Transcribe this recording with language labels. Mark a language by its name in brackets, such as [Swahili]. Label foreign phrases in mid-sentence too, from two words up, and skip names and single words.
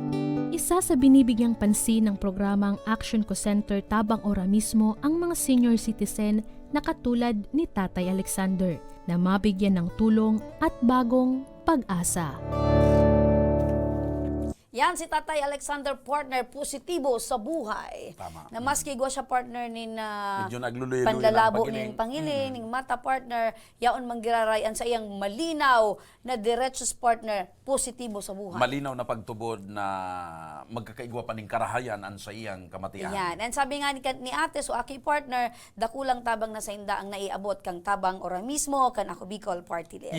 [Filipino] Isa sa binibigyang pansin ng programang Action Co Center Tabang Ora mismo ang mga senior citizen na katulad ni Tatay Alexander na mabigyan ng tulong at bagong pag-asa. Yan si Tatay Alexander partner positibo sa buhay. Tama. [Bikol] Na maski gwa siya partner nin Medyo nagluluyo-luyo panlalabo ng nin pangiling, ning mata partner, yaon manggirarayan sa iyang malinaw na diretsos partner positibo sa buhay. Malinaw na pagtubod na magkakaigwa pa ning karahayan an sa iyang kamatian. Yan. And sabi nga ni ate, so aki partner, dakulang tabang na sa inda ang naiabot kang tabang ora mismo, kan Ako Bicol Party List.